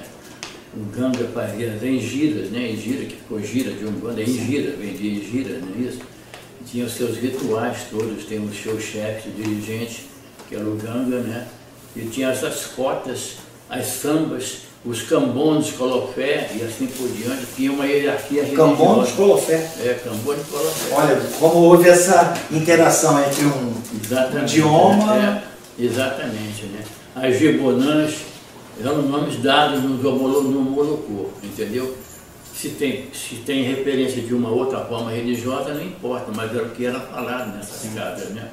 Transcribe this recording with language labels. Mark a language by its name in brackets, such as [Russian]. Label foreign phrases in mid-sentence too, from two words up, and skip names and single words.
[Portuguese] O ganga fazia as engiras, né? Engira, que ficou gira de Umbanda, engira, vendia engira, não é isso? Tinha os seus rituais todos, tem os seus chefes, dirigentes, que era o ganga, né? E tinha essas cotas, as sambas, os cambones, colofé e assim por diante, tinha uma hierarquia religiosa. Cambones, colofé? Cambones, colofé. Olha, como houve essa interação entre um idioma... Exatamente, né? As Gebonãs eram nomes dados no Molocô, entendeu? Se tem referência de uma outra forma religiosa, não importa, mas era o que era falado nessas casas, né?